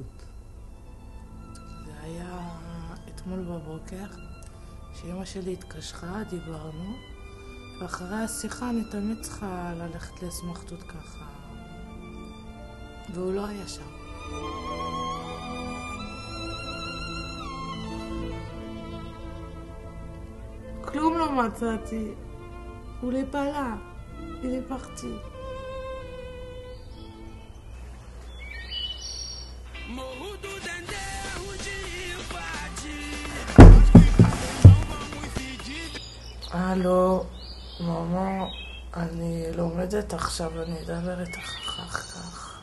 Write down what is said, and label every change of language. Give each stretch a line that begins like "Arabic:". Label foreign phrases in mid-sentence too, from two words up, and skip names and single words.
Hebrew: זה היה אתמול בבוקר, שאמא שלי התקשרה, דיברנו, ואחרי השיחה אני תמיד צריכה ללכת לסמכתות ככה. והוא לא היה שם. כלום לא מצאתי. הוא לפלה.
French: Il est parti.
Hebrew: הלו, ממה, אני לומדת עכשיו, אני אדבר איתך אחר כך.